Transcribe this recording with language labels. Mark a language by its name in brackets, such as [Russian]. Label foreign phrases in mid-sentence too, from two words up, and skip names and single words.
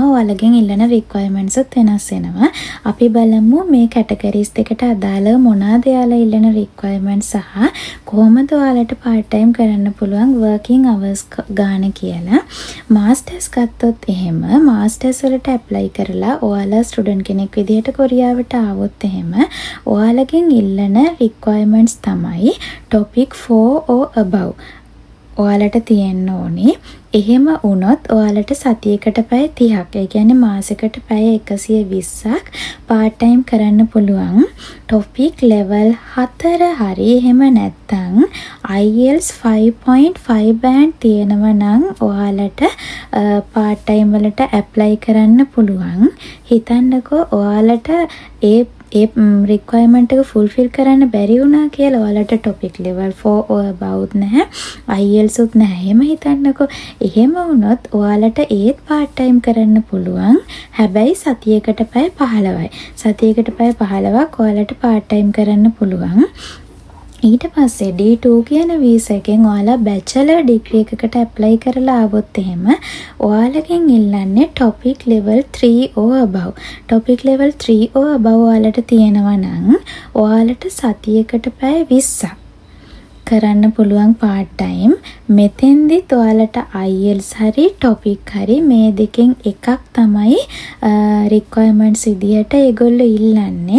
[Sinhala] ඔයාලගෙන් ඉල්ලන requirements උත් වෙනස් වෙනවා. අපි බලමු මේ කැටගරිස් දෙකට අදාළව මොනවාද ඔයාලා ඉල්ලන requirements සහ කොහොමද ඔයාලට [English] part time [Sinhala] කරන්න පුළුවන් [English] working hours [Sinhala] ගාන කියලා. මාස්ටර්ස් ගත්තොත් එහෙම මාස්ටර්ස් වලට apply කරලා ඔයාලා ස්ටුඩන්ට් කෙනෙක් විදිහට කොරියාවට ආවොත් එහෙම ඔයාලගෙන් ඉල්ලන requirements තමයි [English] topic 4 or above. [Sinhala] ඔයාලට තියෙන්න ඕනේ. එහෙම වුණොත් ඔයාලට සතියකට පැය 30ක්, ඒ කියන්නේ මාසෙකට පැය 120ක් [English] part time [Sinhala] කරන්න පුළුවන්. [English] topic level 4 [Sinhala] හරි එහෙම නැත්නම් [English] IELTS 5.5 band [Sinhala] තියෙනවා නම් ඔයාලට [English] part time [Sinhala] වලට apply කරන්න පුළුවන්. හිතන්නකෝ ඔයාලට ඒ requirement එක fulfill කරන්න බැරි වුණා කියලා. ඔයාලට [English] topic level 4 or above [Sinhala] නැහැ, IELTS උත් නැහැ. එහෙම හිතන්නකෝ. එහෙම වුණොත් ඔයාලට ඒත් [English] part time [Sinhala] කරන්න පුළුවන්. හැබැයි සතියකට පැය 15යි. සතියකට පැය 15ක් ඔයාලට [English] part time [Sinhala] කරන්න පුළුවන්. ඊට පස්සේ D2 කියන වීසා එකෙන් ඔයාලා [English] bachelor degree [Sinhala] එකකට ඇප්ලයි කරලා ආවොත් එහෙම ඔයාලගෙන් ඉල්ලන්නේ [English] topic level 3 or above. topic level 3 or above [Sinhala] ඔයාලට තියෙනවා නම් ඔයාලට සතියකට පැය 20ක් කරන්න පුළුවන් [English] part time. [Sinhala] මෙතෙන්දිත් ඔයාලට IELTS හරි topic හරි මේ දෙකෙන් එකක් තමයි requirements විදිහට ඒගොල්ලෝ ඉල්ලන්නේ.